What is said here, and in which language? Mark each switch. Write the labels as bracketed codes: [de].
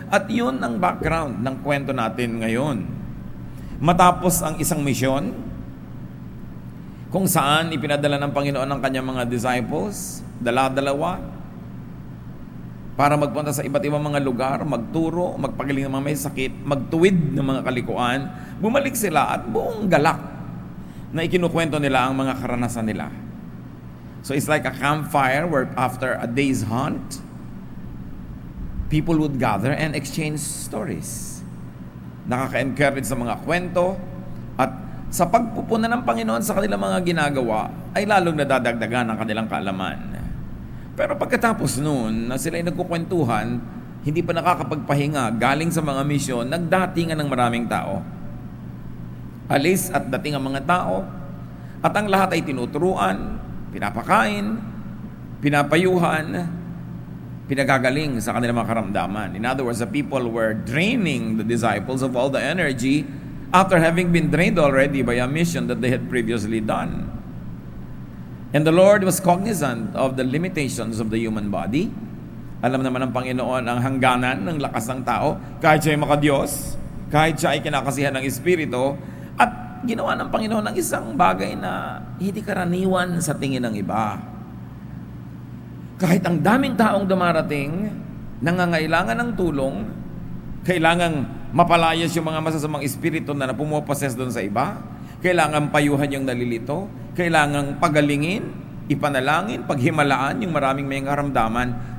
[tl] At yun ang background ng kwento natin ngayon. Matapos ang isang misyon, kung saan ipinadala ng Panginoon ang kanyang mga disciples, dala-dalawa, para magpunta sa iba't ibang mga lugar, magturo, magpagaling ng mga may sakit, magtuwid ng mga kalikuan, bumalik sila at buong galak na ikinukwento nila ang mga karanasan nila. [en] So it's like a campfire where after a day's hunt, people would gather and exchange stories. [tl] Nakaka-encourage sa mga kwento, at sa pagpupuna ng Panginoon sa kanilang mga ginagawa, ay lalong nadadagdagan ang kanilang kaalaman. Pero pagkatapos noon, na sila ay nagkukwentuhan, hindi pa nakakapagpahinga galing sa mga misyon, nagdatingan ng maraming tao. Alis at dating ang mga tao, at ang lahat ay tinuturuan, pinapakain, pinapayuhan, pinagagaling sa kanilang mga karamdaman. [en] In other words, the people were draining the disciples of all the energy after having been drained already by a mission that they had previously done. And the Lord was cognizant of the limitations of the human body. [tl] Alam naman ng Panginoon ang hangganan ng lakas ng tao, kahit siya ay makadiyos, kahit siya ay kinakasihan ng Espiritu, at ginawa ng Panginoon ng isang bagay na hindi karaniwan sa tingin ng iba. Kahit ang daming taong dumarating, nangangailangan ng tulong, kailangang mapalayas yung mga masasamang espiritu na pumoposes doon sa iba, kailangan payuhan yung nalilito, kailangan pagalingin, ipanalangin, paghimalaan yung maraming may karamdaman.